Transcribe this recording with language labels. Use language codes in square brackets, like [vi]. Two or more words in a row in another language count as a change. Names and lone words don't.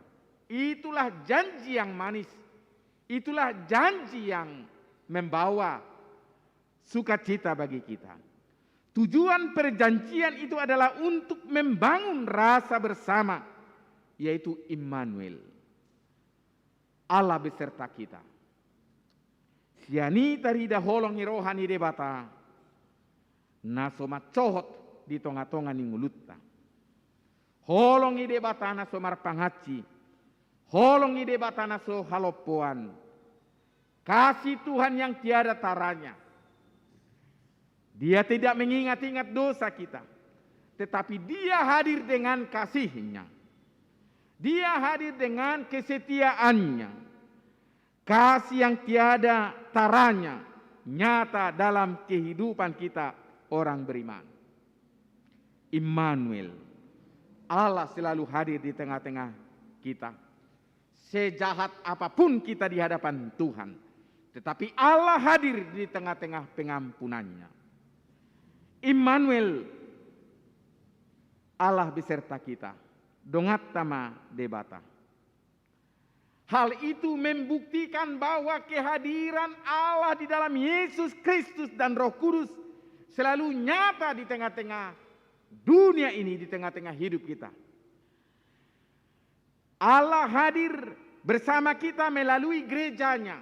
[id] Itulah janji yang manis, itulah janji yang membawa sukacita bagi kita. Tujuan perjanjian itu adalah untuk membangun rasa bersama, yaitu Immanuel. Allah beserta kita. [bbc] Siani tarida holongi rohani debata, nasoma cohot di tonga-tonga ni ngulutta. Holongi debata nasomar pangaci, holongi debata naso halopoan. [id] Kasih Tuhan yang tiada taranya. Dia tidak mengingat-ingat dosa kita, tetapi Dia hadir dengan kasih-Nya. Dia hadir dengan kesetiaannya. Kasih yang tiada taranya nyata dalam kehidupan kita orang beriman. Immanuel, Allah selalu hadir di tengah-tengah kita. Sejahat apapun kita di hadapan Tuhan, tetapi Allah hadir di tengah-tengah pengampunannya. Immanuel, Allah beserta kita. [bbc] Dongat tama debata. [id] Hal itu membuktikan bahwa kehadiran Allah di dalam Yesus Kristus dan Roh Kudus selalu nyata di tengah-tengah dunia ini, di tengah-tengah hidup kita. Allah hadir bersama kita melalui gerejanya.